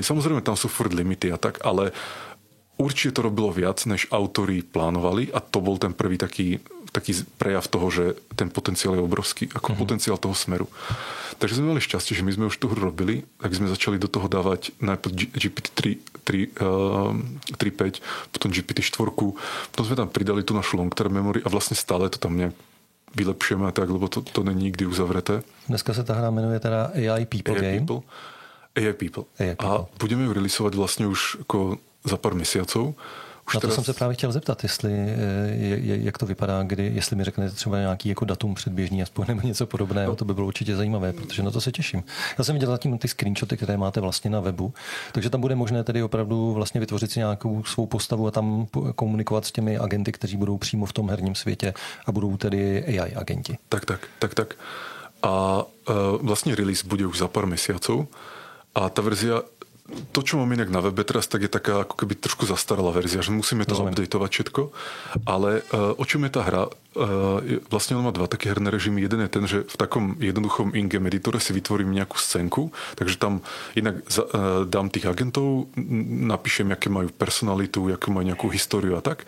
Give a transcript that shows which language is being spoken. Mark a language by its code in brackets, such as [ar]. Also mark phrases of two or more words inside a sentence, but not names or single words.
[sk] Samozrejme, tam sú furt limity a tak, ale určite to robilo viac, než autori plánovali a to bol ten prvý taký taký prejav toho, že ten potenciál je obrovský, ako potenciál toho smeru. Takže sme mali šťastie, že my sme už tú hru robili, tak sme začali do toho dávať najprv GPT 3.5, potom GPT 4, potom sme tam pridali tú našu [en] long-term memory [sk] a vlastne stále to tam nejak vylepšujeme a tak, lebo to není nikdy uzavreté. [cs] Dneska se ta hra jmenuje teda AI People Game. AI People. [sk] A budeme ju releaseovať vlastne už ako za pár mesiacov. [cs] Na to jsem se právě chtěl zeptat, jestli, jak to vypadá, jestli mi řeknete třeba nějaký jako datum předběžný aspoň nebo něco podobného, to by bylo určitě zajímavé, protože na to se těším. Já jsem viděl zatím ty screenshoty, které máte vlastně na webu, takže tam bude možné tedy opravdu vlastně vytvořit si nějakou svou postavu a tam komunikovat s těmi agenty, kteří budou přímo v tom herním světě a budou tedy AI agenti. Tak. [sk] A vlastne release bude už za pár mesiacov a tá verzia, to, čo mám inak na webe teraz, tak je taká ako keby trošku zastaralá verzia, že musíme to updateovať všetko, ale o čom je tá hra? Vlastne on má dva také herné režimy. Jeden je ten, že v takom jednoduchom in-game editore si vytvorím nejakú scénku, takže tam inak dám tých agentov, napíšem, aké majú personalitu, akú majú nejakú históriu a tak.